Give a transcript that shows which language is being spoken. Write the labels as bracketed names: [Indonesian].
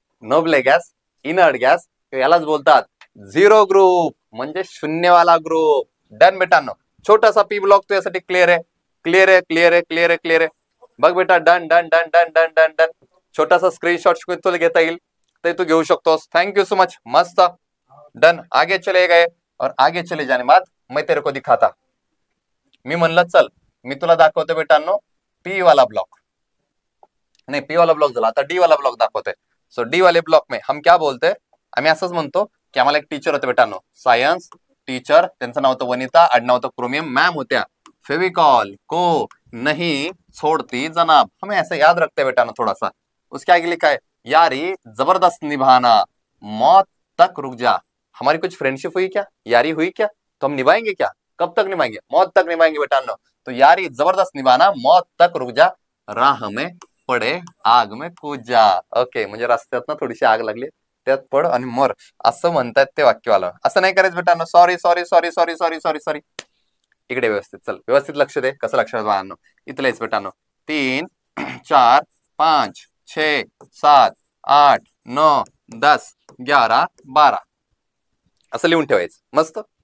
[Marathi] नोबले gas, inert gas, यालाच बोलतात zero group, म्हणजे शून्यवाला ग्रुप. डन बेटांनो. छोटासा पी ब्लॉक तो यासाठी क्लिअर आहे, क्लिअर आहे, क्लिअर आहे, क्लिअर आहे, क्लिअर आहे. बघ बेटा, done done done done done done done. छोटासा स्क्रीनशॉट तुला घेता येईल ते तू घेऊ शकतोस. [English] Thank you so much. मस्त. Done. [Hindi] आगे चले गए और आगे चले जाने बाद मैं तेरे को दिखाता. [Marathi] मी म्हणलं चल मी तुला दाखवतो बेटांनो पी वाला ब्लॉक, नाही पी वाला ब्लॉक झाला, आता डी वाला ब्लॉक दाखवतोय. [Hindi] सो डी वाले ब्लॉक में हम क्या बोलते, [Marathi] आम्ही असंच म्हणतो की आम्हाला एक टीचर होते बेटांनो, सायन्स टीचर, त्यांचं नाव होतं वनिता, आडनाव होतं क्रोमियम. [Hindi] मॅम होत्या फेविकॉल को नहीं छोड़ती जनाब. हमें ऐसा याद रखते हैं बेटानो थोड़ा सा. उसके आगे लिखा है यारी जबरदस्त निभाना, मौत तक रुक जा. हमारी कुछ फ्रेंडशिप हुई क्या, यारी हुई क्या, तो हम निभाएंगे क्या, कब तक निभाएंगे, मौत तक निभाएंगे बेटानो. तो यारी जबरदस्त निभाना, मौत तक रुक जा, राह में पडे आग में कूद जा. [Marathi] ओके, म्हणजे रस्त्यात ना थोडीशी आग लागली त्यात पड आणि मर, असं म्हणतात ते वाक्यवाला. असं नाही करायचं बेटानो. Sorry sorry sorry sorry sorry sorry sorry. इकडे व्यवस्थित चल, व्यवस्थित लक्ष दे. कसं लक्षात बाळांनो, इथलं यायचं बेटानो. 3 4 5 6 7 8 9 10 11 12 असं लिहून ठेवायचं. मस्त.